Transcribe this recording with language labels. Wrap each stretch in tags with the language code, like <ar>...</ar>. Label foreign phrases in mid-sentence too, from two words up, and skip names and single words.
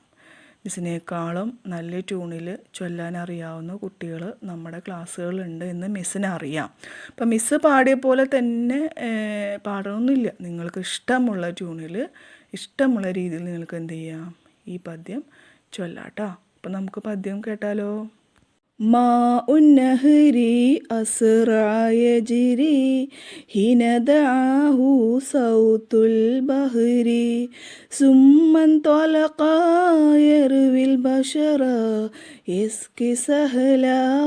<ml>മിസ്സിനേക്കാളും നല്ല ട്യൂണിൽ ചൊല്ലാൻ അറിയാവുന്ന കുട്ടികൾ നമ്മുടെ ക്ലാസ്സുകളുണ്ട് എന്ന് മിസ്സിന് അറിയാം. അപ്പം മിസ്സ് പാടിയ പോലെ തന്നെ പാടണമെന്നില്ല. നിങ്ങൾക്ക് ഇഷ്ടമുള്ള ട്യൂണിൽ ഇഷ്ടമുള്ള രീതിയിൽ നിങ്ങൾക്ക് എന്ത് ചെയ്യാം? ഈ പദ്യം ചൊല്ലാട്ടോ. അപ്പം നമുക്ക് പദ്യം കേട്ടാലോ?</ml> <ar>ماء النهر أسرع يجري حين دعاه صوت البحر ثم انطلق يروي البشر يسقي سهلا</ar>